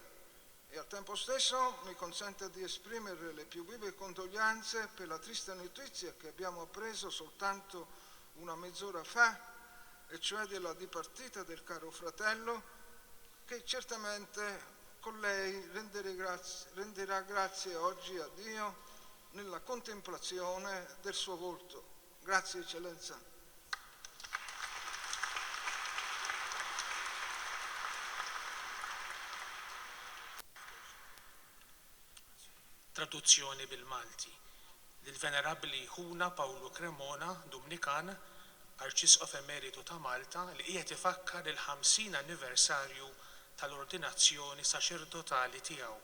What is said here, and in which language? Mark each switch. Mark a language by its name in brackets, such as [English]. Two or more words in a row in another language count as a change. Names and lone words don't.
[Italian] E al tempo stesso mi consenta di esprimere le più vive condoglianze per la triste notizia che abbiamo appreso soltanto una mezz'ora fa, e cioè della dipartita del caro fratello, che certamente con lei renderà grazie oggi a Dio nella contemplazione del suo volto. Grazie, Eccellenza. [Maltese] Traduzzjoni bil-Malti lill-Venerabbli Ħuna Pawlu Cremona, Dominikan, Arċisqof Emeritu ta' Malta, li qiegħed ifakkar il-50 anniversarju tal-ordinazzjoni saċerdotali tiegħu.